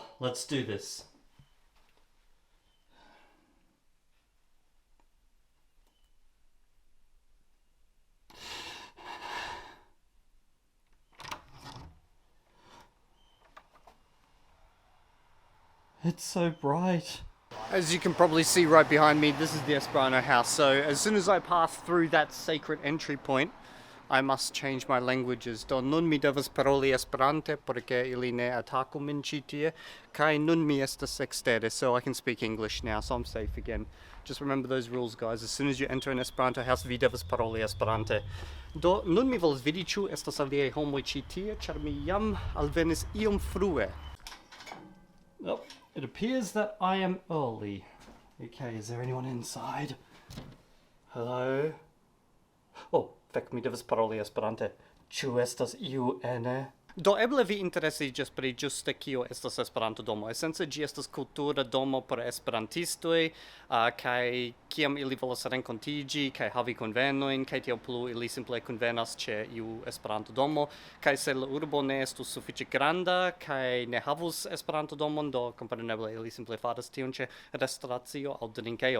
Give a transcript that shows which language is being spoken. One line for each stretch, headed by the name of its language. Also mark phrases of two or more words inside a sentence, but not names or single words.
English: Let's do this. It's so bright. As you can probably see right behind me, this is the Esperanto house. So as soon as I pass through that sacred entry point, I must change my languages.
Esperanto: Do nun mi devas paroli Esperante porque ili ne ataku min ĉi tie, kaj nun mi estas ekstere.
English: So I can speak English now, so I'm safe again. Just remember those rules, guys. As soon as you enter an Esperanto house,
Esperanto: vi devas paroli Esperante. Do nun mi volas vidi ĉu estas aliaj homoj ĉi tie, ĉar mi jam alvenis iom frue.
English: Well, it appears that I am early. Okay, is there anyone inside? Hello?
Esperanto: Oh, fek mi devas paroli Esperante. Ĉu estas iu ene? Do eble vi interesiĝas pri ĝuste kio estas Esperanto domo. Esence ĝi estas kultura domo por esperantistoj, kaj kiam ili volas renkontiĝi kaj havi konvenojn, kaj tiel plu ili simple konvenas ĉe iu Esperanto domo, kaj se la urbo ne estus sufiĉe granda kaj ne havus Esperanto domon, do kompreneble ili simple faras tion ĉe restoracio aŭ drinkejo.